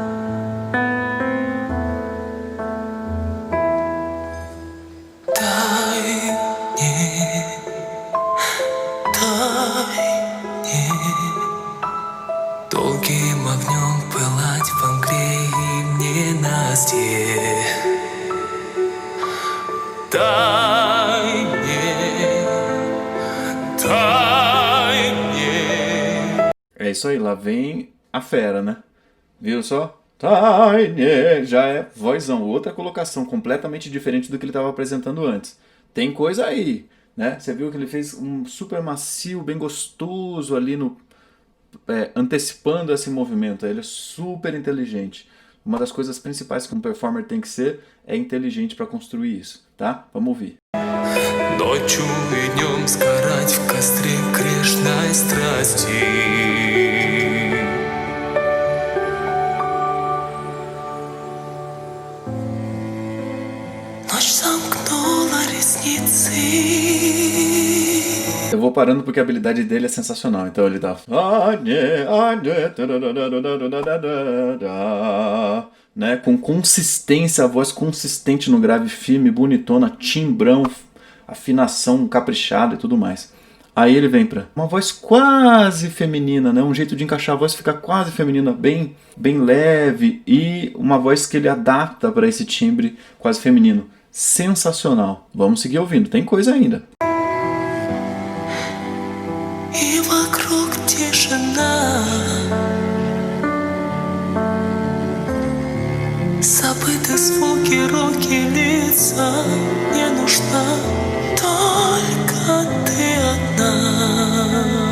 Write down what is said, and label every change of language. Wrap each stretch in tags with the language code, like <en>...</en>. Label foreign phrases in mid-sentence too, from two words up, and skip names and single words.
<ru>Дай мне долгим огнем пылать во мгле и в ненастье. Дай мне.</ru> <pt>É isso aí, lá vem a fera, né? Viu só? Já é vozão, outra colocação completamente diferente do que ele estava apresentando antes. Tem coisa aí, né? Você viu que ele fez um super macio, bem gostoso ali antecipando esse movimento. Ele é super inteligente. Uma das coisas principais que um performer tem que ser é inteligente para construir isso, tá? Vamos ouvir.</pt> <ru>Ночью и днем сгорать в костре грешной страсти. Ночь сомкнула ресницы.</ru> <pt>Eu vou parando porque a habilidade dele é sensacional. Então ele tá... né? Com consistência, a voz consistente no grave firme, bonitona, timbrão, afinação caprichada e tudo mais. Aí ele vem pra uma voz quase feminina, né? Um jeito de encaixar a voz fica quase feminina, bem leve, e uma voz que ele adapta para esse timbre quase feminino. Sensacional. Vamos seguir ouvindo, tem coisa ainda.</pt> <ru>И вокруг тишина. Забыты звуки, руки, лица. Мне нужна только ты одна.</ru>